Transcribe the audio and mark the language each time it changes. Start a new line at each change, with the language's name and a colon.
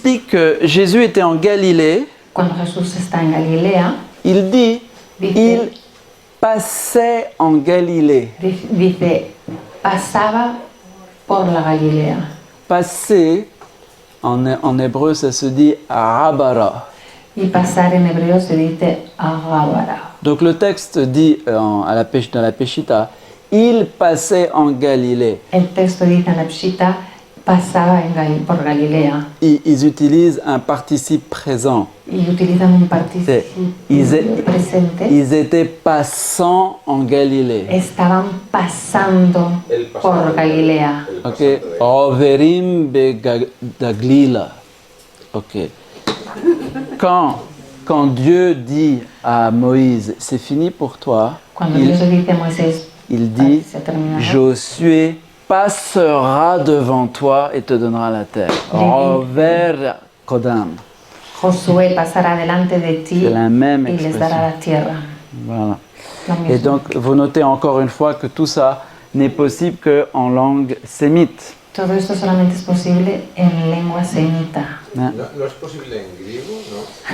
French: que Jésus était en Galilée,
Spanish: cuando Jesús está en Galilea,
French: il dit,
Spanish: Dice-
French: il passait en Galilée.
Spanish: dice, pasaba por la Galilea.
French: Passer, en hébreu, ça se dit Rabara.
Spanish: Y pasar en hebreo se dice Agabara.
French: Donc le texte dit dans la Peshitta, il passait en Galilée.
Spanish: El texto dice en la Pshita, pasaba por Galilea.
French: Ils utilisent un participe présent.
Spanish: Y utilizan un participio presente.
French: Ils étaient passants en Galilée.
Spanish: Estaban pasando por Galilea.
Hebrew: Ok. Roverim begaglila. Ok.
French: Quand Dieu dit à Moïse, c'est fini pour toi,
Spanish: Cuando Dios le dice a Moisés,
French: il dit,
Spanish: se ha terminado,
French: Josué passera devant toi et te donnera la terre.
Hebrew: Rover Kodam.
Spanish: Josué pasará delante de ti
French: C'est la même
Spanish: y les
French: expression.
Spanish: dará la tierra.
French: Voilà.
Spanish: Lo mismo.
French: Et donc, vous notez encore une fois que tout ça n'est possible qu'en langue sémite.
Spanish: Todo esto solamente es posible en lengua semita.
French: Hein?
Spanish: No es posible en griego, ¿no?